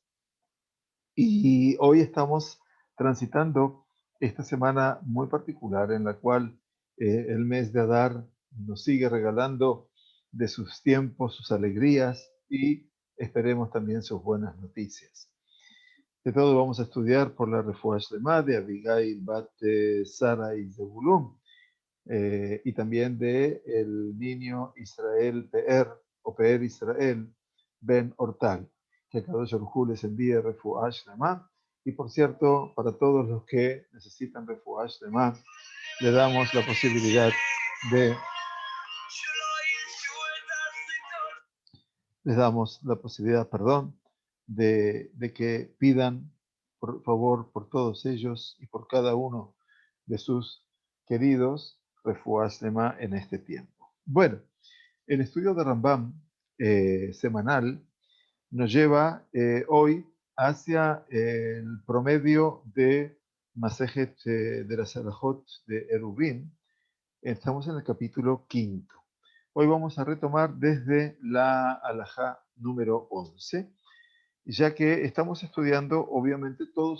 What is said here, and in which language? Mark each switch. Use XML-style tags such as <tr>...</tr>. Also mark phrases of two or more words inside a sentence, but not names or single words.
<es>Y hoy estamos transitando esta semana muy particular en la cual el mes de Adar nos sigue regalando de sus tiempos, sus alegrías y esperemos también sus buenas noticias. De todo vamos a estudiar por la</es> <he>רפואה שלמה</he> <es>de Abigail Bat Sara y Zebulun, y también de el niño Israel Pe'er o Pe'er Israel Ben Ortal, que</es> <he>קדוש ברוך הוא</he> <es>les envíe</es> <he>רפואה שלמה.</he> <es>Y por cierto, para todos los que necesitan</es> <he>רפואה שלמה,</he> <es>le damos la posibilidad de les damos la posibilidad, perdón, de que pidan, por favor, por todos ellos y por cada uno de sus queridos,</es> <he>רפואה שלמה</he> <es>en este tiempo. Bueno, el estudio de Rambam semanal nos lleva hoy hacia el promedio de Masejet de la Salahot de Eruvin. Estamos en el capítulo quinto. Hoy vamos a retomar desde la alajá número 11, ya que estamos estudiando obviamente todos</es>